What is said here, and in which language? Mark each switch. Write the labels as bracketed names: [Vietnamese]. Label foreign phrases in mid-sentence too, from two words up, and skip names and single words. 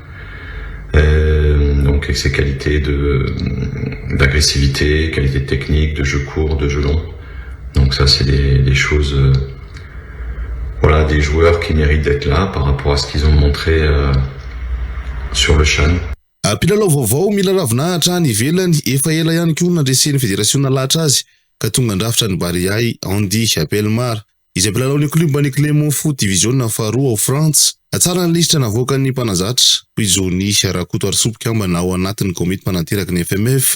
[French] Donc avec ses qualités d'agressivité, qualité technique, de jeu court, de jeu long. Donc ça c'est des choses voilà, des joueurs qui méritent d'être là par rapport à ce qu'ils ont montré sur le CHAN. [Malagasy] Mpilalao vaovao mila ravinahitra ny ivelany efa ela ihany koa nandresen'ny federation nalahatra azy ka tonga andrafitra ny Barea Andy Chapelmar izay mpilalao ny klubany Clermont Foot division faharoa ao France. Tsara ny lisitra navoakan'ny mpanazatra toy Johnny Rakotorso mpikambana ao anatin'ny komity mpananteraka ny FMF.